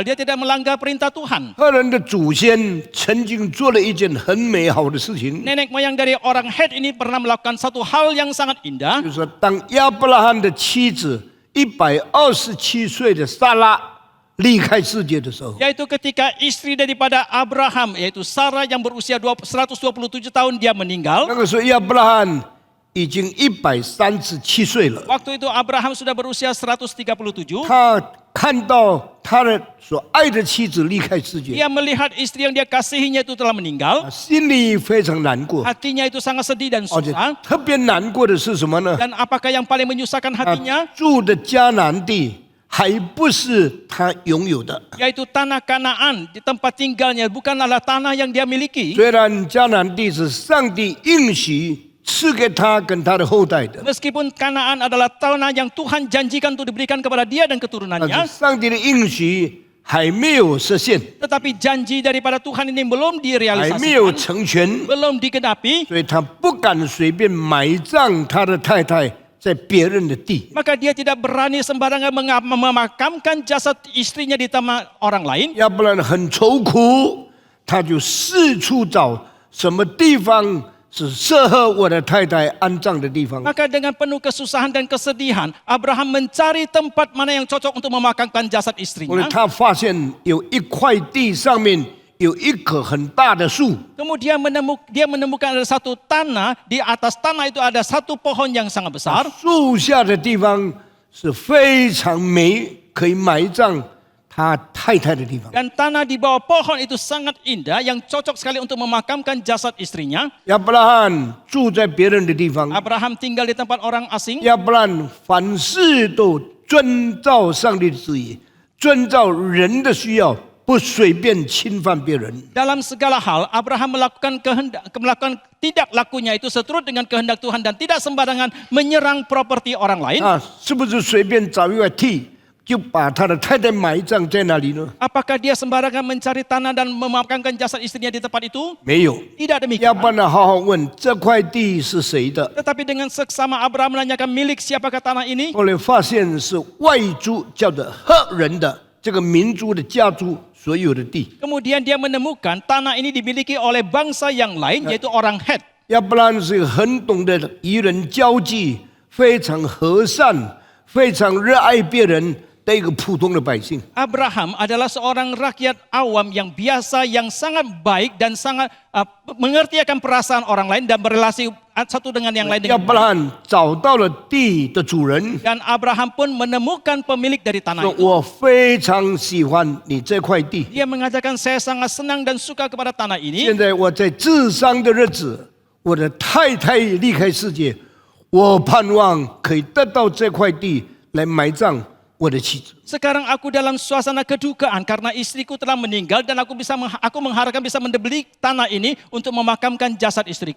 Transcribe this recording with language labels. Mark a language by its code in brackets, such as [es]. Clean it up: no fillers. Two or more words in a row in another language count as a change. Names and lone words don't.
[id] Dia tidak melanggar perintah Tuhan. [zh] 赫人的祖先曾经做了一件很美好的事情， [id] Nenek moyang dari orang Het ini pernah melakukan satu hal yang sangat indah. [zh] 就是说，当亚伯拉罕的妻子127岁的撒拉离开世界的时候， [id] Yaitu ketika istri daripada Abraham, yaitu Sarah yang berusia 127 tahun, dia meninggal. [zh] 那个时候亚伯拉罕已经137岁了。 [id] Waktu itu Abraham sudah berusia 137. [zh] 他看到他的所爱的妻子离开世界， [id] Dia melihat istri yang dia kasihinya itu telah meninggal. [zh] 心里非常难过。 [id] Hatinya itu sangat sedih dan [zh] 而且 [id] susah. [zh] 特别难过的是什么呢？ [id] Dan apakah yang paling menyusahkan [zh] 他 [id] hatinya? [zh] 住的迦南地还不是他拥有的。 [id] Yaitu tanah Kanaan, di tempat tinggalnya bukanlah tanah yang dia miliki. [zh] 虽然迦南地是上帝应许赐给他跟他的后代的， [id] Meskipun Kanaan adalah tanah yang Tuhan janjikan untuk diberikan kepada dia dan [zh] 但 [id] keturunannya, [zh] 是上帝的应许还没有实现， [id] tetapi janji daripada Tuhan ini belum [zh] 还没有 [id] direalisasikan, [zh] 成全， [id] belum digenapi, [zh] 所以他不敢随便埋葬他的太太在别人的地。 [id] maka dia tidak berani sembarangan memakamkan jasad istrinya di tanah orang lain. [zh] 要不然很愁苦，他就四处找什么地方是适合我的太太安葬的地方。 [id] Maka dengan penuh kesusahan dan kesedihan, Abraham mencari tempat mana yang cocok untuk memakamkan jasad [zh] 后来 [id] istrinya. [zh] 他发现有一块地上面有一棵很大的树， [id] Kemudian dia menemukan ada satu tanah, di atas tanah itu ada satu pohon yang sangat besar. [zh] 树下的地方是非常美，可以埋葬他太太的地方。 [id] Dan tanah di bawah pohon itu sangat indah, yang cocok sekali untuk memakamkan jasad istrinya. [zh] 亚伯拉罕住在别人的地方， [id] Abraham tinggal di tempat orang asing. [zh] 亚伯拉罕凡事都遵照上帝的旨意，遵照人的需要，不随便侵犯别人。 [id] Dalam segala hal, Abraham melakukan tidak lakunya itu seturut dengan kehendak Tuhan dan tidak sembarangan menyerang properti orang lain. [zh] 是不是随便找一块地就把他的太太埋葬在那里呢？ [id] Apakah dia sembarangan mencari tanah dan memakamkan jasad istrinya di tempat itu? [zh] 没有。 [id] Tidak [zh] 要不 [id] demikian. [zh] 然好好问这块地是谁的？ [id] Tetapi dengan seksama Abraham menanyakan milik siapakah tanah ini? [zh] 后来发现是外族叫做赫人的这个民族的家族所有的地。 [id] Kemudian dia menemukan tanah ini dimiliki oleh bangsa yang lain, yaitu orang Het. [zh] 亚伯拉罕是一个很懂得与人交际、非常和善、非常热爱别人的一个普通的百姓。 [id] Abraham adalah seorang rakyat awam yang biasa, yang sangat baik dan sangat mengerti akan perasaan orang lain dan berelasi satu dengan yang lain [zh] 亚 [id] dengan [zh] 伯拉 [id] baik. [zh] 罕找到了地的主人， [id] Dan Abraham pun menemukan pemilik dari [zh] 说 [id] tanah itu. [zh] 我非常喜欢你这块地。 [id] Dia mengatakan saya sangat senang dan suka kepada tanah ini. [zh] 现在我在治伤的日子，我的太太离开世界，我盼望可以得到这块地来埋葬我的妻子。 [id] Sekarang aku dalam suasana kedukaan karena istriku telah meninggal dan aku mengharapkan bisa membeli tanah ini untuk memakamkan jasad istriku.